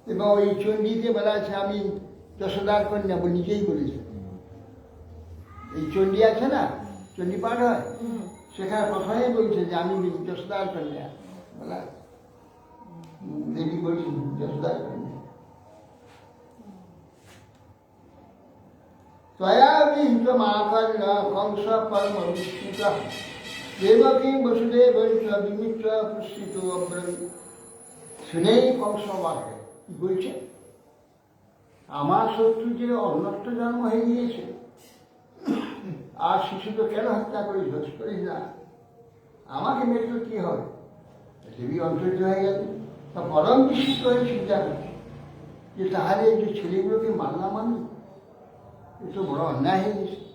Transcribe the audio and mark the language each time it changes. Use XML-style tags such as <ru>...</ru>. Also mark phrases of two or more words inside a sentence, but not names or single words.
<bn>এবং ওই চণ্ডীতে বলা আছে আমি যশোদার কন্যা নিজেই বলেছে। এই চণ্ডী আছে না, চণ্ডী পাঠ হয়, সেখানে প্রথমেই বলছে যে আমি যশোদার কন্যা বলা, দেবী বলছেন যশোদার কন্যা।</bn> <sa>त्वया विहितमाकर्ण कंस परम विस्मितः देवकीं वसुदेवञ्च विमित्र पुष्पितो अब्रवीत्।</sa> <bn>শুনেই কংস বাক্য কি বলছে, আমার শত্রু যে অন্যত্র জন্ম হয়ে গিয়েছে, আর শিশুকে কেন হত্যা করিস, ধস করিস না, আমাকে মৃত্যু কি হবে? দেবী অন্তর্য হয়ে গেল, তা পরম বিস্মিত হয়ে চিন্তা করছে যে তাহলে এই যে ছেলেগুলোকে মারলাম আমি, এ তো বড় অন্যায় হয়ে গেছে।</bn>